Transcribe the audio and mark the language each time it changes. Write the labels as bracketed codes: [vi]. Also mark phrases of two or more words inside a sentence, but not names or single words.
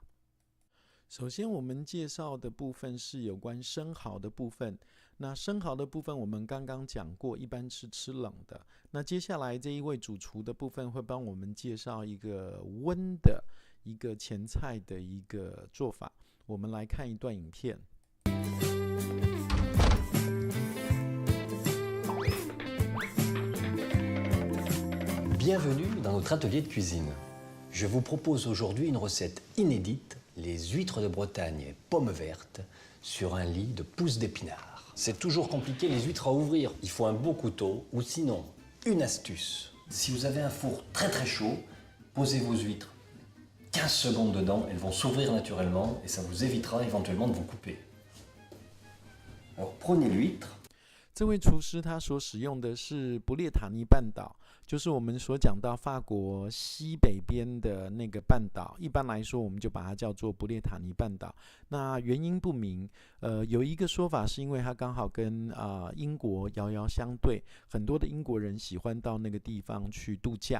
[zh] 首先我们介绍的部分是有关生蚝的部分。那生蚝的部分我们刚刚讲过，一般是吃冷的。那接下来这一位主厨的部分会帮我们介绍一个温的一个前菜的一个做法。我们来看一段影片。 [fr] Bienvenue dans notre atelier de cuisine. Je vous propose aujourd'hui une recette inédite, les huîtres de Bretagne pommes vertes sur un lit de pousses d'épinards. C'est toujours compliqué les huîtres à ouvrir, il faut un beau couteau ou sinon une astuce. Si vous avez un four très très chaud, posez vos huîtres 15 secondes dedans, elles vont s'ouvrir naturellement et ça vous évitera éventuellement de vous couper. Alors prenez l'huître. [zh] 这位厨师他所使用的是不列塔尼半岛，就是我们所讲到法国西北边的那个半岛。一般来说，我们就把它叫做不列塔尼半岛。那原因不明，有一个说法是因为它刚好跟英国遥遥相对，很多的英国人喜欢到那个地方去度假。